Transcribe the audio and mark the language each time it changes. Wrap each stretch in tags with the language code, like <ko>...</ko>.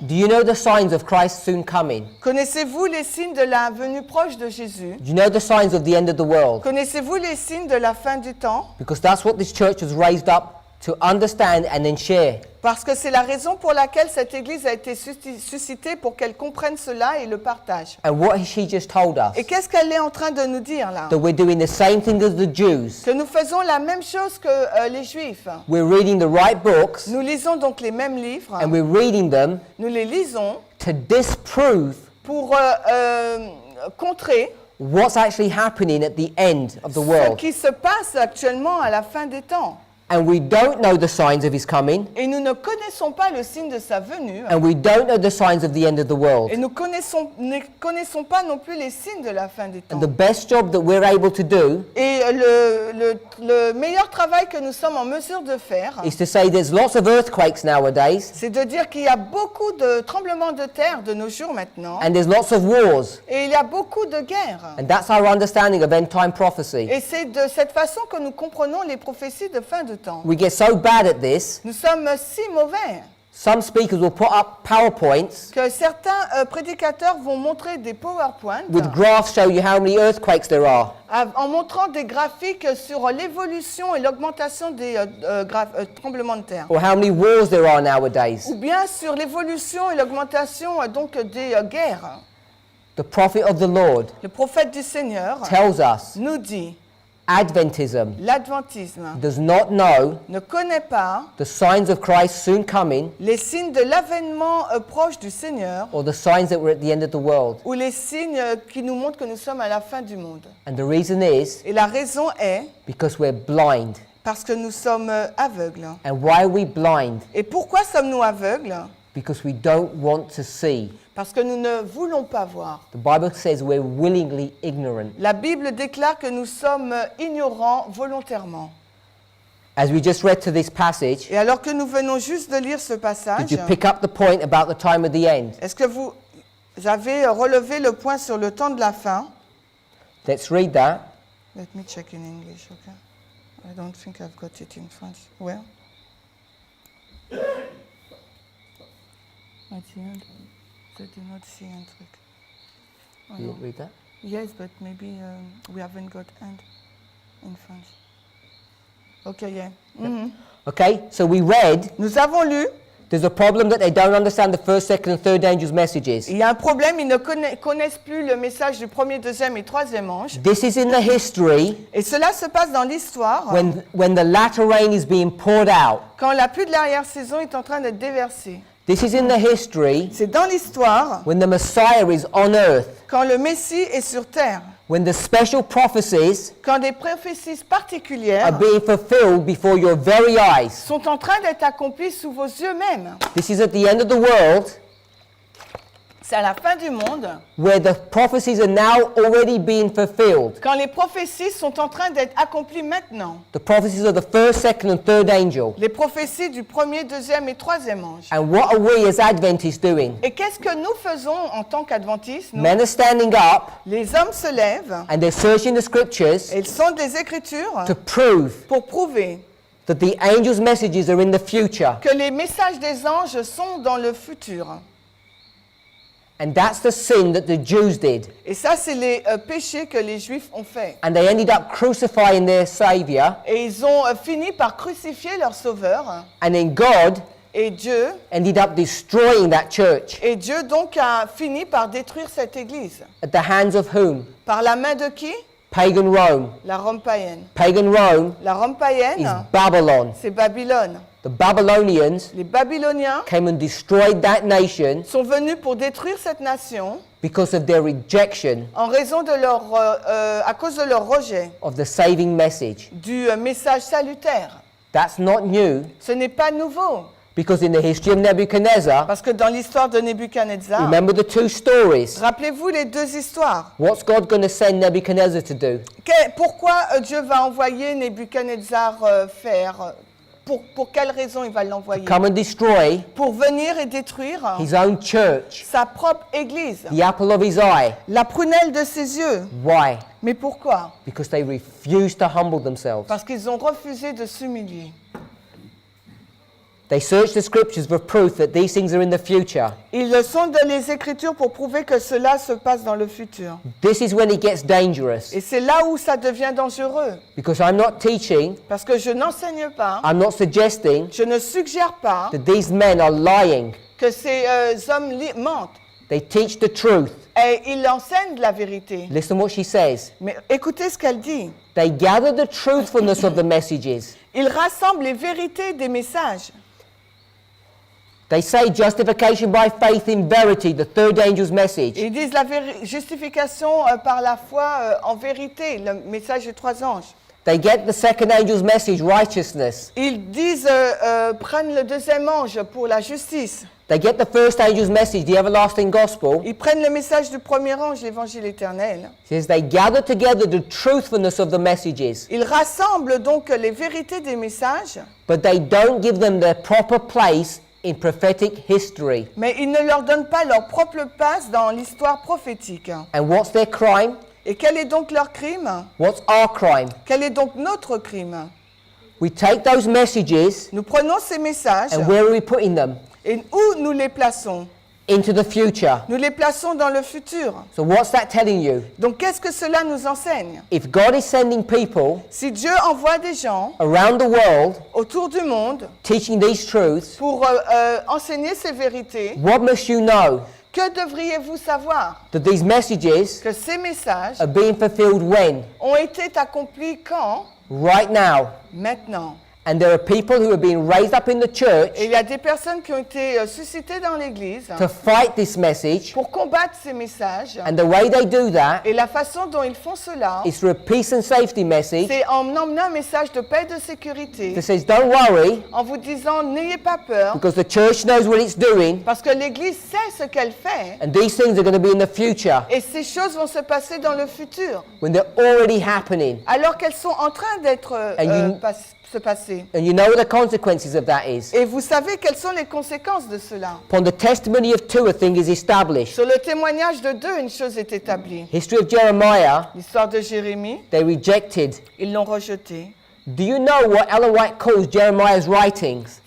<en>do you know the signs of Christ soon coming?</en> <fr>Connaissez-vous les signes de la venue proche de Jésus?</fr> <en>Do you know the signs of the end of the world?</en> <fr>Connaissez-vous les signes de la fin du temps?</fr> <en>Because that's what this church was raised up to understand and then share.</en> <fr>Parce que c'est la raison pour laquelle cette Église a été suscitée pour qu'elle comprenne cela et le partage.</fr> <en>And what she just told us,</en> <fr>Et qu'est-ce qu'elle est en train de nous dire là?</fr> <en>that we're doing the same thing as the Jews.</en> <fr>Que nous faisons la même chose que les Juifs.</fr> <en>We're reading the right books</en> <fr>Nous lisons donc les mêmes livres,</fr> <en>and we're reading them</en> <fr>nous les lisons</fr> <en>to disprove</en> <fr>pour contrer</fr> <en>what's actually happening at the end of the</en> <fr>ce</fr> <en>world.</en> <fr>qui se passe actuellement à la fin des temps.</fr> <en>And we don't know the signs of his coming,</en> <fr>Et nous ne connaissons pas le signe de sa venue.</fr> <en>and we don't know the signs of the end of the world.</en> <fr>Et nous ne connaissons pas non plus les signes de la fin des temps.</fr> <en>And the best job that we're able to do</en> <fr>Et le meilleur travail que nous sommes en mesure de faire,</fr> <en>is to say there's lots of earthquakes nowadays,</en> <fr>c'est de dire qu'il y a beaucoup de tremblements de terre de nos jours maintenant.</fr> <en>and there's lots of wars.</en> <fr>Et il y a beaucoup de guerres.</fr> <en>And that's our understanding of end time prophecy.</en> <fr>Et c'est de cette façon que nous comprenons les prophéties de fin de temps.</fr> <en>We get so bad at this,</en> <fr>Nous sommes si mauvais</fr> <en>some speakers will put up PowerPoints</en> <fr>que certains prédicateurs vont montrer des PowerPoints</fr> <en>with graphs show you how many earthquakes there are.</en> <fr>en montrant des graphiques sur l'évolution et l'augmentation des tremblements de terre.</fr> <en>Or how many wars there are nowadays.</en> <fr>Ou bien sur l'évolution et l'augmentation donc des guerres.</fr> <en>The prophet of the Lord</en> <fr>Le prophète du Seigneur</fr> <en>tells us</en> <fr>nous dit,</fr> <en>Adventism</en> <fr>l'adventisme</fr> <en>does not know</en> <fr>ne connaît pas</fr> <en>the signs of Christ soon coming</en> <fr>les signes de l'avènement proche du Seigneur</fr> <en>or the signs that we're at the end of the world.</en> <fr>ou les signes qui nous montrent que nous sommes à la fin du monde.</fr> <en>And the reason is</en> <fr>Et la raison est</fr> <en>because we're blind.</en> <fr>parce que nous sommes aveugles.</fr> <en>And why are we blind?</en> <fr>Et pourquoi sommes-nous aveugles?</fr> <en>Because we don't want to see.</en> <fr>Parce que nous ne voulons pas voir.</fr> <en>The Bible says we're willingly ignorant.</en> <fr>La Bible déclare que nous sommes ignorants volontairement.</fr> <en>As we just read to this passage,</en> <fr>Et alors que nous venons juste de lire ce passage,</fr> <en>did you pick up the point about the time of the end?</en> <fr>est-ce que vous avez relevé le point sur le temps de la fin?</fr> <en>Let's read that. Let me check in English, okay? I don't think I've got it in French. Where? At the end, I do not see</en> <fr>un truc.</fr> <en>Oh, Did you no. read that? Yes, but maybe we haven't got end in French. Okay, yeah. Mhm. Okay, so we read</en> <fr>Nous avons lu,</fr> <en>there's a problem that they don't understand the first, second, and third angels' messages.</en> <fr>il y a un problème, ils ne connaissent plus le message du premier, deuxième et troisième ange.</fr> <en>This is in the history</en> <fr>Et cela se passe dans l'histoire</fr> <en>when the latter rain is being poured out.</en> <fr>quand la pluie de l'arrière-saison est en train d'être déversée.</fr> <en>This is in the history</en> <fr>C'est dans l'histoire,</fr> <en>when the Messiah is on earth,</en> <fr>quand le Messie est sur terre,</fr> <en>when the special prophecies</en> <fr>quand des prophéties</fr> <en>are</en> <fr>particulières</fr> <en>being fulfilled before your very eyes.</en> <fr>sont en train d'être accomplies sous vos yeux même.</fr> <en>This is at the end of the world,</en> <fr>C'est à la fin du monde,</fr> <en>where the prophecies are now already being fulfilled.</en> <fr>quand les prophéties sont en train d'être accomplies maintenant.</fr> <en>The prophecies of the first, second, and third angel.</en> <fr>Les prophéties du premier, deuxième et troisième ange.</fr> <en>And what are we as Adventists doing?</en> <fr>Et qu'est-ce que nous faisons en tant qu'adventistes nous?</fr> <en>Men are standing up</en> <fr>Les hommes se lèvent,</fr> <en>and they're searching the scriptures</en> <fr>et ils sondent les Écritures</fr> <en>to prove</en> <fr>pour prouver</fr> <en>that the angels' messages are in the future.</en> <fr>que les messages des anges sont dans le futur.</fr> <en>And that's the sin that the Jews did.</en> <fr>Et ça, c'est les péchés que les Juifs ont faits.</fr> <en>And they ended up crucifying their Savior.</en> <fr>Et ils ont fini par crucifier leur Sauveur.</fr> <en>And then God</en> <fr>Et Dieu</fr> <en>ended up destroying that church.</en> <fr>Et Dieu donc a fini par détruire cette église.</fr> <en>At the hands of whom?</en> <fr>Par la main de qui?</fr> <en>Pagan Rome.</en> <fr>La Rome païenne.</fr> <en>Pagan Rome</en> <fr>La Rome</fr> <en>is</en> <fr>païenne,</fr> <en>Babylon.</en> <fr>c'est Babylone.</fr> <en>The Babylonians</en> <fr>Les Babyloniens</fr> <en>came and destroyed that nation</en> <fr>sont venus pour détruire cette nation</fr> <en>because of their rejection</en> <fr>en raison de leur, à cause de leur rejet</fr> <en>of the saving message.</en> <fr>du message salutaire.</fr> <en>That's not new,</en> <fr>Ce n'est pas nouveau,</fr> <en>because in the history of Nebuchadnezzar,</en> <fr>parce que dans l'histoire de Nebuchadnezzar,</fr> <en>remember the two stories.</en> <fr>rappelez-vous les deux histoires.</fr> <en>What's God going to send Nebuchadnezzar to do?</en> <fr>Pourquoi Dieu va envoyer Nebuchadnezzar faire pour quelle raison il va l'envoyer?</fr> <en>Come and destroy</en> <fr>Pour venir et détruire</fr> <en>his own church,</en> <fr>sa propre église,</fr> <en>the apple of his eye.</en> <fr>la prunelle de ses yeux.</fr> <en>Why?</en> <fr>Mais pourquoi?</fr> <en>Because they refused to humble themselves.</en> <fr>Parce qu'ils ont refusé de s'humilier.</fr> <en>They searched the scriptures for proof that these things are in the future.</en> <fr>Ils sondent les Écritures pour prouver que cela se passe dans le futur.</fr> <en>This is when it gets dangerous,</en> <fr>Et c'est là où ça devient dangereux.</fr> <en>because I'm not teaching,</en> <fr>Parce que je n'enseigne pas,</fr> <en>I'm not suggesting</en> <fr>je ne suggère pas</fr> <en>that these men are lying.</en> <fr>que ces hommes mentent.</fr> <en>They teach the truth.</en> <fr>Et ils enseignent la vérité.</fr> <en>Listen what she says.</en> <fr>Mais écoutez ce qu'elle dit.</fr> <en>They gather the truthfulness of the messages.</en> <fr>Ils rassemblent les vérités des messages.</fr> <en>They say justification by faith in verity, the third angel's message.</en> <fr>Ils disent la justification par la foi en vérité, le message des trois anges.</fr> <en>They get the second angel's message, righteousness.</en> <fr>Ils disent, prennent le deuxième ange pour la justice.</fr> <en>They get the first angel's message, the everlasting gospel.</en> <fr>Ils prennent le message du premier ange, l'évangile éternel.</fr> <en>It says they gather together the truthfulness of the messages,</en> <fr>Ils rassemblent donc les vérités des messages,</fr> <en>but they don't give them their proper place in prophetic history.</en> <fr>mais ils ne leur donnent pas leur propre place dans l'histoire prophétique.</fr> <en>And what's their crime?</en> <fr>Et quel est donc leur crime?</fr> <en>What's our crime?</en> <fr>Quel est donc notre crime?</fr> <en>We take those messages,</en> <fr>Nous prenons ces messages</fr> <en>and where are we putting them?</en> <fr>et où nous les plaçons?</fr> <en>Into the future.</en> <fr>Nous les plaçons dans le futur.</fr> <en>So what's that telling you?</en> <fr>Donc qu'est-ce que cela nous enseigne?</fr> <en>If God is sending people</en> <fr>Si Dieu envoie des gens</fr> <en>around the world</en> <fr>autour du monde</fr> <en>teaching these truths,</en> <fr>pour enseigner ces vérités,</fr> <en>what must you know?</en> <fr>que devriez-vous savoir?</fr> <en>That these messages</en> <fr>Que ces messages</fr> <en>are being fulfilled when?</en> <fr>ont été accomplis quand?</fr> <en>Right now.</en> <fr>Maintenant.</fr> <en>And there are people who are being raised up in the church</en> <fr>Et il y a des personnes qui ont été suscitées dans l'Église</fr> <en>to fight this message,</en> <fr>pour combattre ces messages.</fr> <en>and the way they do that</en> <fr>Et la façon dont ils font cela,</fr> <en>is through a peace and safety message</en> <fr>c'est en emmenant un message de paix et de sécurité,</fr> <en>that says, don't worry,</en> <fr>en vous disant n'ayez pas peur,</fr> <en>because the church knows what it's doing,</en> <fr>parce que l'Église sait ce qu'elle fait,</fr> <en>and these things are going to be in the future</en> <fr>et ces choses vont se passer dans le futur,</fr> <en>when they're already happening.</en> <fr>alors qu'elles sont en train d'être se passer.</fr> <en>And you know what the consequences of that is.</en> <fr>Et vous savez quelles sont les conséquences de cela.</fr> <en>Upon the testimony of two, a thing is established.</en> <fr>Sur le témoignage de deux, une chose est établie.</fr> <en>History of Jeremiah,</en> <fr>L'histoire de Jérémie,</fr> <en>they rejected.</en> <fr>ils l'ont rejeté.</fr> <en>Do you know what Ellen White calls Jeremiah's writings?</en>